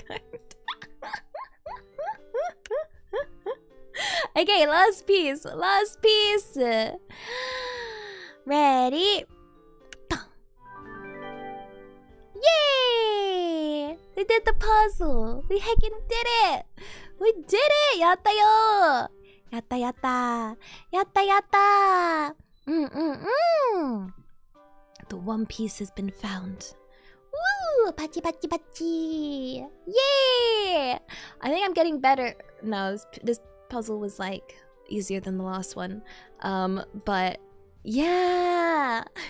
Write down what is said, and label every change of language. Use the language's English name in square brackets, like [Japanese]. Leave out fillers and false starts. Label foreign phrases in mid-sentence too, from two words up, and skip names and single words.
[English] Okay, last piece. Ready? Yay! We did the puzzle. We heckin' did it. We did it. [Japanese] Yatta yo. Yatta yatta. Yatta yatta. [English] The one piece has been found. [Japanese] Woo! Pachi pachi pachi. Yay! [English] I think I'm getting better. No, this puzzle was like easier than the last one. But yeah.